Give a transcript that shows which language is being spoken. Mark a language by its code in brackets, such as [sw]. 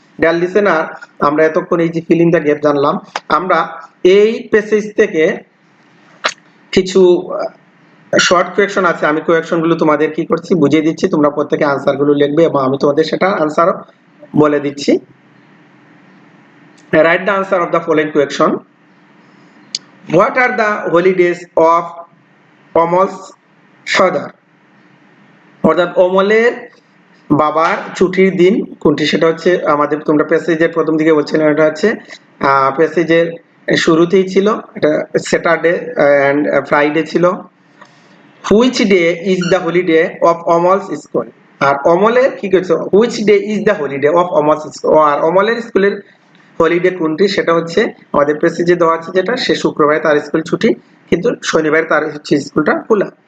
[bn] Deer listener, আমরা এতক্ষণ এই যে ফিল ইন দ্য গ্যাপ জানলাম। আমরা এই প্যাসেজ থেকে কিছু শর্ট কোয়েকশন আছে, আমি কোয়েকশন গুলো তোমাদের কি করছি বুঝিয়ে দিচ্ছি, তোমরা প্রত্যেকে আনসার গুলো লিখবে এবং আমি তোমাদের সেটা আনসারও বলে দিচ্ছি। [en] Write the answer of the following question. What are the holidays of Omol's father? [bn] অর্থাৎ অমলের বাবার ছুটির দিন কোনটি, সেটা হচ্ছে আমাদের তোমরা প্যাসেজের প্রথম দিকে বলছিলাম, এটা হচ্ছে প্যাসেজের শুরুতেই ছিল, এটা [en] Saturday and Friday [bn] ছিল। [en] Which day is the holiday of Amol's school. [bn] আর অমলের কি করছে, which day is the holiday of অমলস school, আর অমলের স্কুলের হলিডে কোনটি, সেটা হচ্ছে আমাদের প্যাসেজে দেওয়া আছে যেটা, সে শুক্রবারে তার স্কুল ছুটি কিন্তু শনিবারে তার হচ্ছে স্কুলটা খোলা।